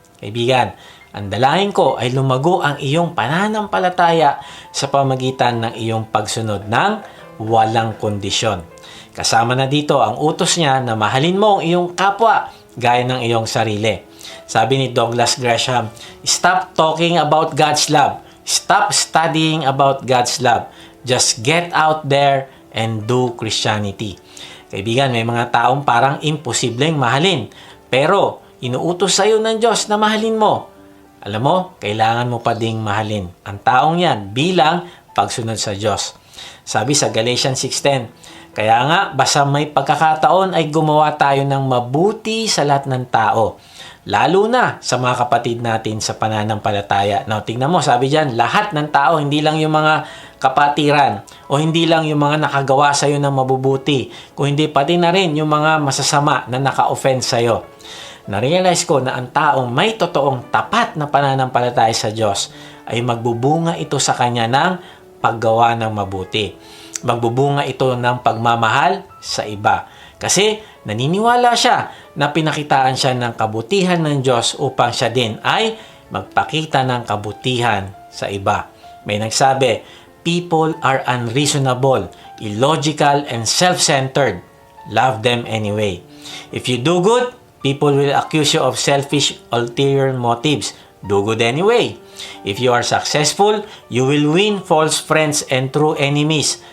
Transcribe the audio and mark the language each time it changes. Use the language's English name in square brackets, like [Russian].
[Filipino] Kaibigan, ang dalangin ko ay lumago ang iyong pananampalataya sa pamagitan ng iyong pagsunod ng walang kondisyon. Kasama na dito ang utos niya na mahalin mo ang iyong kapwa gaya ng iyong sarili. Sabi ni [English] Douglas Gresham, stop talking about God's love. Stop studying about God's love. Just get out there and do Christianity. [Filipino] Kaibigan, may mga taong parang imposibleng mahalin. Pero inuutos sa iyo ng Diyos na mahalin mo. Alam mo, kailangan mo pa ding mahalin ang taong yan bilang pagsunod sa Diyos. Sabi sa Galatians 6:10, kaya nga, basta may pagkakataon ay gumawa tayo ng mabuti sa lahat ng tao. Lalo na sa mga kapatid natin sa pananampalataya. Now, tingnan mo, sabi dyan, lahat ng tao, hindi lang yung mga kapatiran, o hindi lang yung mga nakagawa sa'yo ng mabubuti, kung hindi pati na rin yung mga masasama na naka-offend sa'yo. Na-realize ko na ang taong may totoong tapat na pananampalataya sa Diyos ay magbubunga ito sa kanya ng paggawa ng mabuti. Magbubunga ito ng pagmamahal sa iba. Kasi naniniwala siya na pinakitaan siya ng kabutihan ng Diyos upang siya din ay magpakita ng kabutihan sa iba. May nagsabi, [English] people are unreasonable, illogical, and self-centered. Love them anyway. If you do good, people will accuse you of selfish, ulterior motives. Do good anyway. If you are successful, you will win false friends and true enemies.